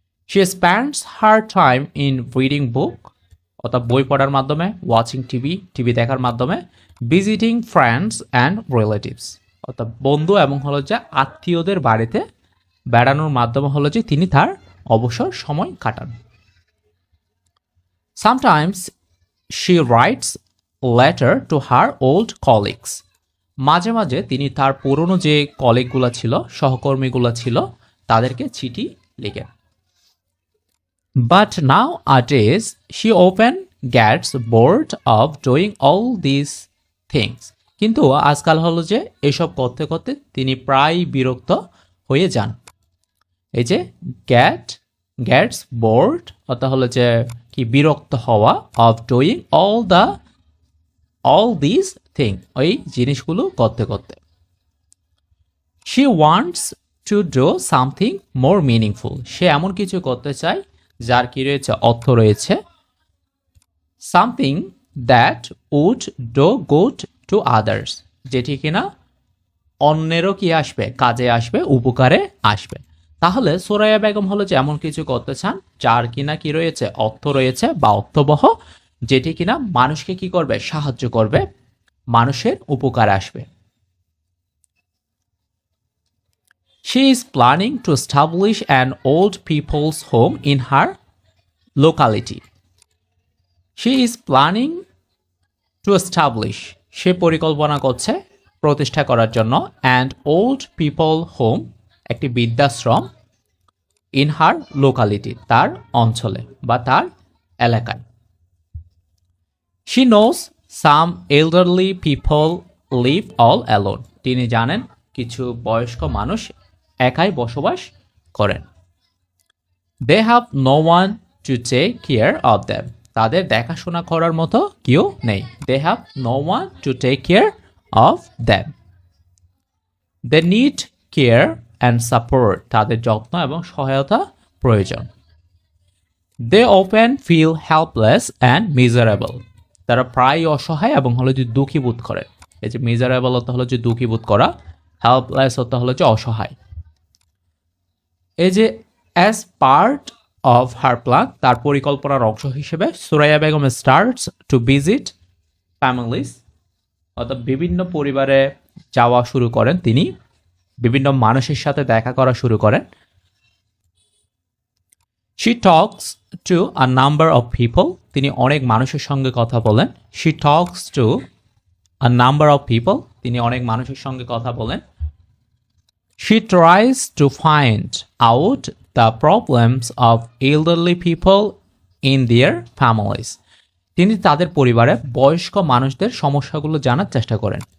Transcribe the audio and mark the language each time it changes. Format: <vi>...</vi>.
<en>she spends her time in reading book,</en> <bn>অর্থাৎ বই পড়ার মাধ্যমে,</bn> <en>watching TV</en> <bn>দেখার মাধ্যমে,</bn> <en>visiting friends and relatives,</en> <bn>অর্থাৎ বন্ধু এবং হলো যে আত্মীয়দের বাড়িতে বেড়ানোর মাধ্যমে হলো যে তিনি তার অবসর সময় কাটান।</bn> <en>sometimes she writes letter to her old colleagues,</en> <bn>মাঝে মাঝে তিনি তার পুরনো যে কলিগগুলো ছিল, সহকর্মীগুলো ছিল, তাদেরকে চিঠি লিখেন।</bn> <en>But nowadays, she often gets bored of doing all these things.</en> <bn>কিন্তু আজকাল হলো যে এসব করতে করতে তিনি প্রায় বিরক্ত হয়ে যান। এই যে</bn> <en>gets bored</en> <bn>অর্থাৎ হলো যে কি বিরক্ত হওয়া</bn> <en>of doing all this thing,</en> <bn>ওই জিনিসগুলো করতে করতে।</bn> <en>she wants to do something more meaningful,</en> <bn>সে এমন কিছু করতে চায় যার কি রয়েছে, অর্থ রয়েছে।</bn> <en>something that would do good to others,</en> <bn>যেটি কিনা অন্যেরও কি আসবে, কাজে আসবে, উপকারে আসবে। তাহলে সোরাইয়া বেগম হলো যে এমন কিছু করতে চান যার কিনা কি রয়েছে, অর্থ রয়েছে বা অর্থবহ, যেটি কিনা মানুষকে কি করবে, সাহায্য করবে, মানুষের উপকারে আসবে।</bn> <en>She is planning to establish an old people's home in her locality. She is planning to establish,</en> <bn>সে পরিকল্পনা করছে প্রতিষ্ঠা করার জন্য</bn> <en>and old people home,</en> <bn>একটি বৃদ্ধাশ্রম,</bn> <en>in her locality,</en> <bn>তার অঞ্চলে বা তার এলাকায়।</bn> <en>She knows some elderly people live all alone.</en> <bn>তিনি জানেন কিছু বয়স্ক মানুষ একাই বসবাস করেন।</bn> <en>They have no one to take care of them.</en> <bn>তাদের দেখাশোনা করার মতো কেউ নেই।</bn> <en>They have no one to take care of them. They need care and support.</en> <bn>তাদের যত্ন এবং সহায়তা প্রয়োজন।</bn> <en>They often feel helpless and miserable.</en> <bn>তারা প্রায় অসহায় এবং হলো যে দুঃখী বোধ করে। এই যে মিজারেবল অর্থ হলো যে দুঃখী বোধ করা, হেল্পলেস অর্থ হলো যে অসহায়। এই যে</bn> <en>as part of her plan,</en> <bn>তার পরিকল্পনার অংশ হিসেবে Suraiya Begum</bn> <en>starts to visit families,</en> <bn>অর্থাৎ বিভিন্ন পরিবারে যাওয়া শুরু করেন, তিনি বিভিন্ন মানুষের সাথে দেখা করা শুরু করেন।</bn> <en>She talks to a number of people.</en> <bn>তিনি অনেক মানুষের সঙ্গে কথা বলেন।</bn> <en>She talks to a number of people.</en> <bn>তিনি অনেক মানুষের সঙ্গে কথা বলেন।</bn> <en>She tries to find out the problems of elderly people in their families.</en> <bn>তিনি তাদের পরিবারে বয়স্ক মানুষদের সমস্যাগুলো জানার চেষ্টা করেন।</bn>